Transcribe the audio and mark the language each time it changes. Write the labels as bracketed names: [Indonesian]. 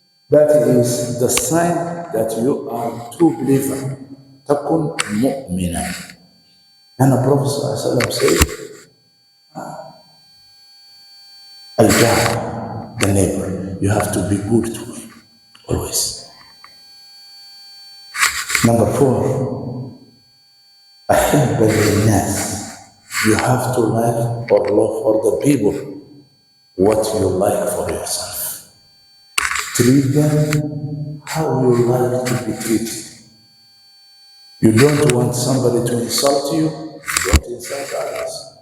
[English] That is the sign that you are a true believer. [Arabic] تَكُنْ مُؤْمِنًا. [English] And the Prophet ﷺ said, Al-Jar, the neighbor, you have to be good to him, always. Number 4, [Arabic] أحب للناس. [English] You have to like or love for the people what you like for yourself. Treat them how you like to be treated. You don't want somebody to insult you, don't insult others.